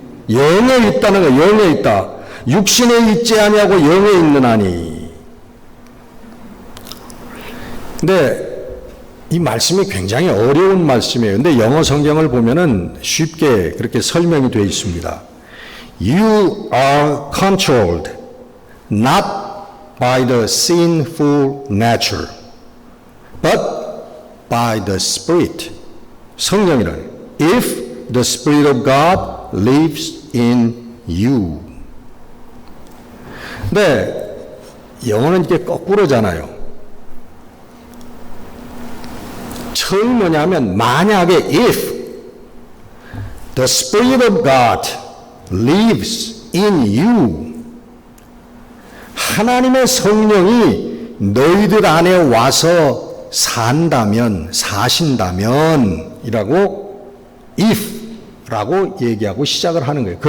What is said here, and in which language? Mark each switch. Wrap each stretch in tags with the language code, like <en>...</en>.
<ko>영에 있다는 거예요. 영에 있다. 육신에 있지 아니하고 영에 있느나니. 근데 이 말씀이 굉장히 어려운 말씀이에요. 근데 영어 성경을 보면은 쉽게 그렇게 설명이 되어 있습니다.</ko> <en>You are controlled not by the sinful nature, but by the Spirit.</en> <ko>성령이라는</ko> <en>if the Spirit of God lives in you.</en> <ko>네, 영어는 이게 거꾸로잖아요. 처음 뭐냐면 만약에</ko> <en>if the Spirit of God lives in you,</en> <ko>하나님의 성령이 너희들 안에 와서 산다면, 사신다면 이라고 if라고 얘기하고 시작을 하는 거예요.</ko>